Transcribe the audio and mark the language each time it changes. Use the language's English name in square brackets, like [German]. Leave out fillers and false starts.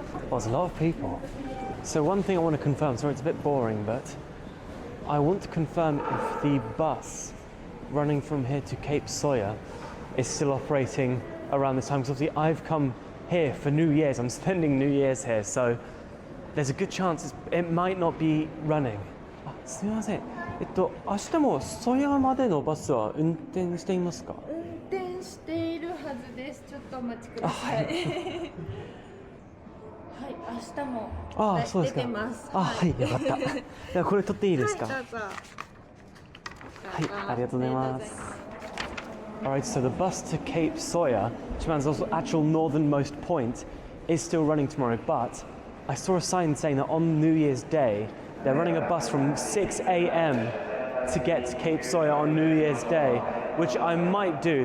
[English] Well, there's a lot of people. So one thing I want to confirm, sorry it's a bit boring, but I want to confirm if the bus running from here to Cape Soya is still operating around this time because obviously I've come here for New Year's. I'm spending New Year's here, so there's a good chance it might not be running. [Japanese] あ、すみません。明日もソヤまでのバスは運転していますか？運転しているはずです。ちょっとお待ちください。はい、明日も出てます。はい、よかった。ではこれ取っていいですか？はい、どうぞ。はい、ありがとうございます。 [English] Alright, so the bus to Cape Soya, Japan's also actual northernmost point, is still running tomorrow, but I saw a sign saying that on New Year's Day, they're running a bus from 6 a.m. to get to Cape Soya on New Year's Day, which I might do.